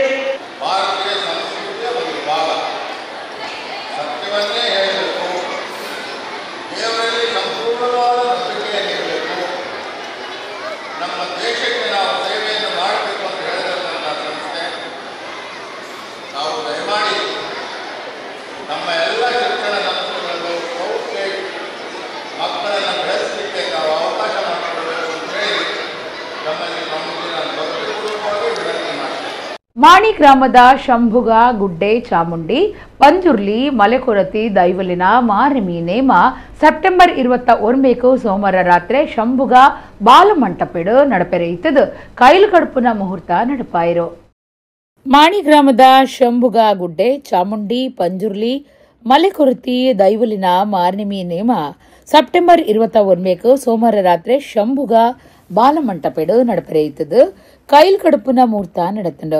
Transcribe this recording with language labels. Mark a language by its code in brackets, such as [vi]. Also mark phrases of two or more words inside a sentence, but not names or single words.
[kn] ಭಾರತೀಯ ಸಂಸ್ಕೃತಿಯ ಒಂದು ಭಾಗ, ಸತ್ಯವನ್ನೇ ಹೇಳಬೇಕು, ದೇವರಲ್ಲಿ ಸಂಪೂರ್ಣವಾದ ನಂಬಿಕೆಯನ್ನಿರಬೇಕು, ನಮ್ಮ ದೇಶಕ್ಕೆ ನಾವು ಸೇವೆಯನ್ನು ಮಾಡಬೇಕು ಅಂತ ಹೇಳಿದಂಥ ಸಂಸ್ಥೆ. ನಾವು ದಯಮಾಡಿ ನಮ್ಮ ಎಲ್ಲ ಶಿಕ್ಷಣ ಸಂಸ್ಥೆಗಳು ಸ್ಕೌಟ್ಗೆ ಮಕ್ಕಳನ್ನು ಬೆಳೆಸಲಿಕ್ಕೆ ನಾವು ಅವಕಾಶ ಮಾಡಿಕೊಡಬೇಕು ಅಂತ ಹೇಳಿ ನಮ್ಮಲ್ಲಿ ನಾನು ಭಕ್ತಿಪೂರ್ವಕವಾಗಿ ವಿನಂತಿ ಮಾಡ್ತೇನೆ. [tcy] ಮಾಣಿ ಗ್ರಾಮದ ಶಂಭುಗ ಗುಡ್ಡೆ ಚಾಮುಂಡಿ ಪಂಜುರ್ಲಿ ಮಲೆಕೊರತಿ ದೈವಲಿನ ಮಾರಿಮಿ ನೇಮ ಸೆಪ್ಟೆಂಬರ್ 21 ಸೋಮವಾರ ರಾತ್ರಿ ಶಂಭುಗ ಬಾಲಮಂಟಪೆಡು ನಡಪೆರೆಯಿತದು ಕೈಲು ಕಡುಪುನ ಮುಹೂರ್ತ ನಡಪಾಯಿರು. ಮಾಣಿ ಗ್ರಾಮದ ಶಂಭುಗ ಗುಡ್ಡೆ ಚಾಮುಂಡಿ ಪಂಜುರ್ಲಿ ಮಲೆಕೊರತಿ ದೈವಲಿನ ಮಾರ್ನಿಮಿ ನೇಮ ಸೆಪ್ಟೆಂಬರ್ 21 ಸೋಮವಾರ ರಾತ್ರಿ ಶಂಭುಗ ಬಾಲಮಂಟಪೆಡು ನಡಪೆರೆಯಿತದು ಕೈಲ್ ಕಡುಪುನ ಮುಹೂರ್ತ ನಡೆತಂಡು.